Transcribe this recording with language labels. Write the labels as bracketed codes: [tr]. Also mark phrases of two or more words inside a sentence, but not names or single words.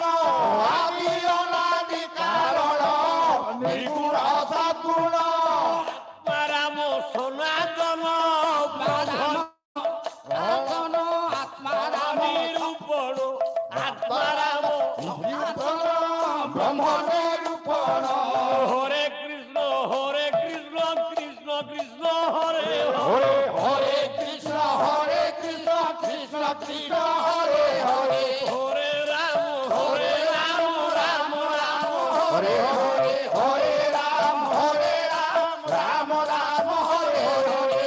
[or] ଆଦି ଅନାଦି କାରଣ ନିର୍ଗୁଣ ସଗୁଣ ରାମ ସନାତନ ରାମ ଆତ୍ମାରାମ ନିରୂପଣ ଆତ୍ମାରାମ ବ୍ରହ୍ମ ନିରୂପଣ [sa] হরে কৃষ্ণ কৃষ্ণ কৃষ্ণ হরে হরে হরে কৃষ্ণ কৃষ্ণ কৃষ্ণ হরে হরে হরে রাম রাম রাম হরে হরে হরে রাম রাম রাম হরে হরে